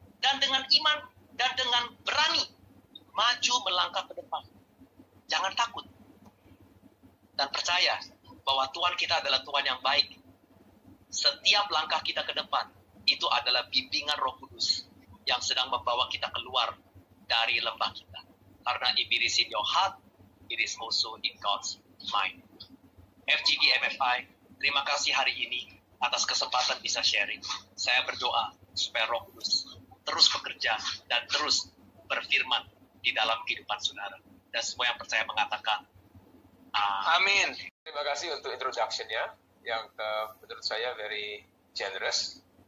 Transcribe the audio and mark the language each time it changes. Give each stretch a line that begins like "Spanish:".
Indonesian: Dan dengan iman dan dengan berani, maju melangkah ke depan. Jangan takut. Dan percaya bahwa Tuhan kita adalah Tuhan yang baik. Setiap langkah kita ke depan, itu adalah bimbingan Roh Kudus yang sedang membawa kita keluar dari lembah kita. Karena
English: if it is in your heart, it is also in God's mind.
Indonesian: FGB MFI, terima kasih hari ini atas kesempatan bisa sharing. Saya berdoa supaya Roh Kudus terus bekerja dan terus berfirman di dalam kehidupan saudara. Dan semua yang percaya mengatakan, amin. Terima kasih untuk introduction-nya yang menurut saya
English: very generous.